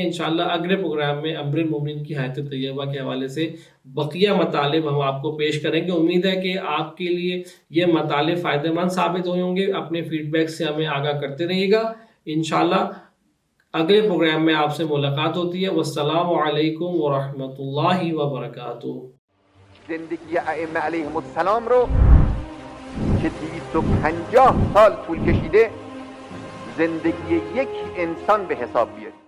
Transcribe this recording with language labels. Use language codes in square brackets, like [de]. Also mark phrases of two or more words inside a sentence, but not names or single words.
[ur] انشاءاللہ اگلے پروگرام میں امیر المومنین کی حیات طیبہ کے حوالے سے بقیہ مطالب ہم آپ کو پیش کریں گے۔ امید ہے کہ آپ کے لیے یہ مطالب فائدہ مند ثابت ہوئے ہوں گے۔ اپنے فیڈ بیک سے ہمیں آگاہ کرتے رہیے گا۔ انشاءاللہ اگلے پروگرام میں آپ سے ملاقات ہوتی ہے۔ [ar] والسلام علیکم ورحمۃ اللہ وبرکاتہ۔ [fa] زندگی ائمه علیهم السلام رو که 250 سال طول کشیده زندگی یک انسان به حساب بیارید.